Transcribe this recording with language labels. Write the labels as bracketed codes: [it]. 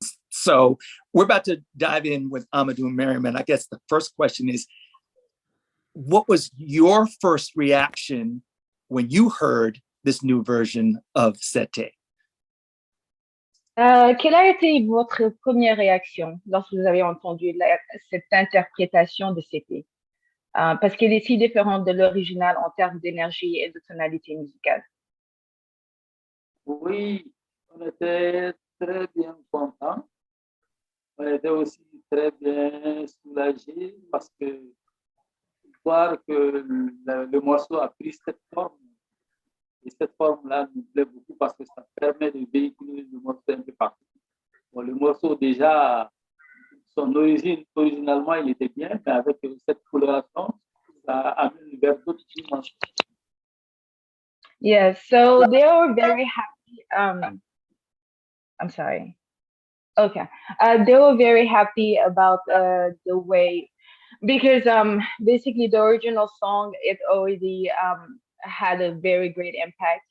[en] So we're about to dive in with Amadou and Mariam, and I guess the first question is, what was your first reaction when you heard this new version of Sete? [fr] Quelle a été votre première réaction lorsque vous avez entendu cette interprétation de Sete? Parce qu'elle est si différente de l'original en termes d'énergie et de tonalité musicale. Oui, on était très bien contents. On était aussi très bien soulagés parce que voir que le morceau a pris cette forme. Et cette forme-là nous plaît beaucoup parce que ça permet de véhiculer le morceau un peu partout. Bon, le morceau déjà, son origine, originalement, il était bien, mais avec cette coloration, ça amène vers d'autres dimensions. [en] Yes, so they were very happy. I'm sorry. Okay, they were very happy about the way, because basically the original song, it already had a very great impact.